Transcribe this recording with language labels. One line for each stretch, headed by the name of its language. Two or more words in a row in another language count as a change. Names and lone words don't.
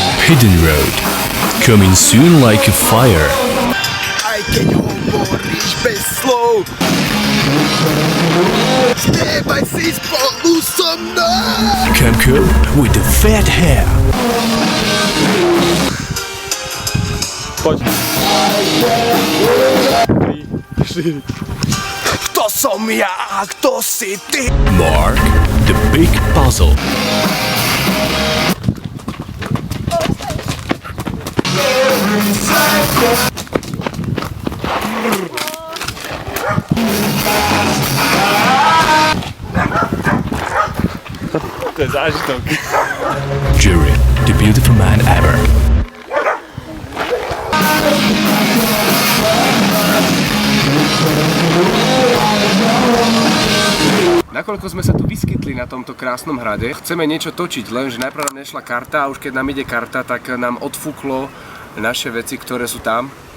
English: Hidden Road, coming soon like a fire.
Slovak: Aj keď hovoríš bez slov, spievaj si spolu so mnou.
English: Camco with the fat hair.
Slovak: Poď. 3, 4. Kto som ja a kto si ty?
English: Mark the Big Puzzle.
Slovak: To je zážitok.
English: Jerry, the beautiful man ever.
Slovak: Nakoľko sme sa tu vyskytli na tomto krásnom hrade, chceme niečo točiť, lenže najprv nám nešla karta a už keď nám ide karta, tak nám odfúklo naše veci, ktoré sú tam.